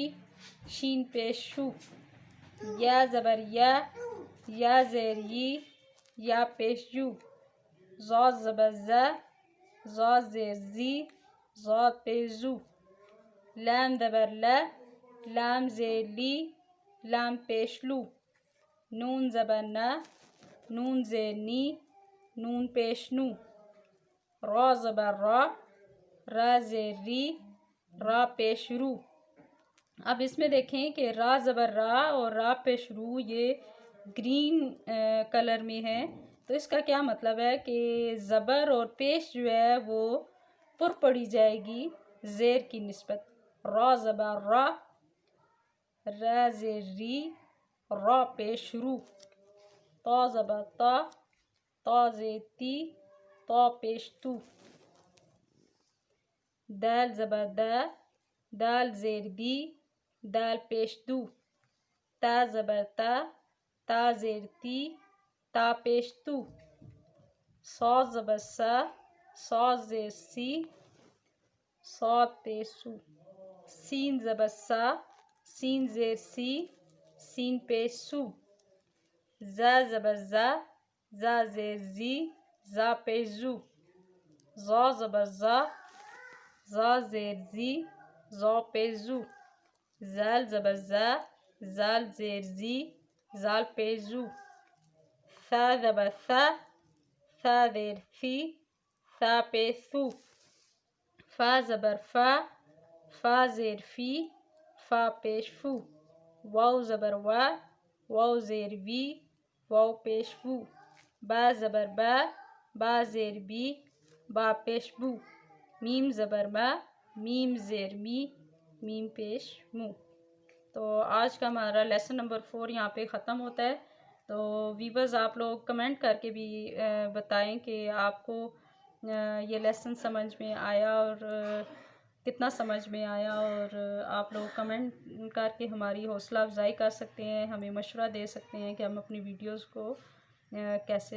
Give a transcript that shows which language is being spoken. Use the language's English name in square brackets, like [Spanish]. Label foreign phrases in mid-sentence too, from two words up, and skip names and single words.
[Urdu] شین پیش شو، یا زبر یا، یا زیر یی، یا پیش یو، ضاد زبر زا، ضاد زیر زی، ضاد پیش زو، لام زبر لا، لام زیر لی، لام پیش لو، نون زبر نا، نون زیر نی، نون پیش نو، را زبر را، را زیر ری، را پیش رو۔ اب اس میں دیکھیں کہ را زبر را اور را پیش رو یہ [English] green color [Urdu] میں ہے، تو اس کا کیا مطلب ہے کہ زبر اور پیش جو ہے وہ پر پڑی جائے گی زیر کی نسبت۔ را زبر را، را زیر ری، را پیش رو، تا زبر تا، تا زیر تی، تا پیش تو، دال زبر دا، دال زیر دی، دال پیش دو، تا زبر تا، تا زیر تی، تا پیش تو، صاد زبر سا، صاد زیر سی، صاد پیش سو، سین زبر سا، سین زیر سی، سین پیش سو، زا زبر زا، زا زیر زی، زا پیش زو، زا زبر زا، زا زیر زی، زا پیش زو، زال زبر زا، زال زیر زی، زال پیش زو، ثا زبر ثا، ثا زیر ثی، ثا پیش ثو، فا زبر فا، فا زیر فی، فا پیش فو، واو زبر وا، واو زیر وی، واو پیش وو، با زبر با، با زیر بی، با پیش بو، میم زبر ما، میم زیر می، میم پیش مو۔ تو آج کا ہمارا [English] lesson number [Urdu] 4 یہاں پہ ختم ہوتا ہے۔ تو ویورز آپ لوگ کمنٹ کر کے بھی بتائیں کہ آپ کو یہ لیسن سمجھ میں آیا اور کتنا سمجھ میں آیا، اور آپ لوگ کمنٹ کر کے ہماری حوصلہ افزائی کر سکتے ہیں، ہمیں مشورہ دے سکتے ہیں کہ ہم اپنی ویڈیوز کو کیسے بہتر بنائیں۔